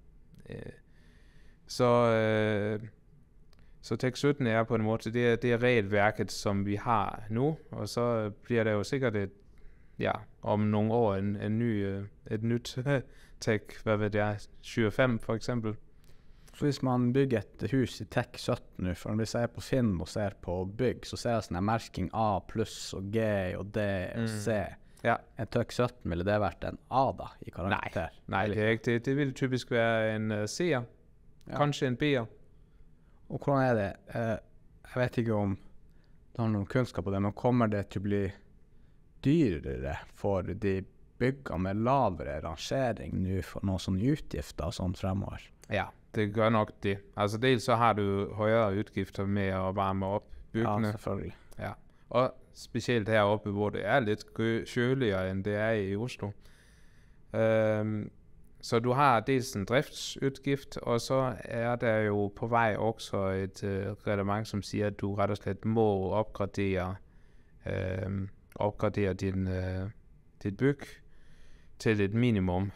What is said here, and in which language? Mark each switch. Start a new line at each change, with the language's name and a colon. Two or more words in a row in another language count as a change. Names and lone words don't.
Danish: Så TEK17 er på en måde, det er regelværket, som vi har nu, og så bliver der jo sikkert om nogle år et nyt TEK, hvad ved jeg, 25 for eksempel.
Norwegian: Så hvis man bygger et hus i TEK17 nu, for når vi ser på Finn og ser på bygg, så ser jeg sådan en merking A+, og G, og D, og C. Ja. En TEK17, ville det vært en A da, i karakter?
Danish: Nej, det er ikke det. Det vil typisk være en C'er, kanskje en B'er.
Norwegian: Og hvordan er det? Jeg vet ikke om du har noen kunnskap på det, men kommer det til å bli dyrere for de byggene med lavere rangering nu for noen sånne utgifter og sånn fremover? Ja,
Danish: det gør nok det. Altså dels så har du højere udgifter med at varme op byggene. Ja, selvfølgelig. Ja, og specielt heroppe, hvor det er lidt køligere, end det er i Oslo. Så du har dels en driftsudgift, og så er der jo på vej også et reglement, som siger, at du ret og slet må opgradere dit byg til et minimum.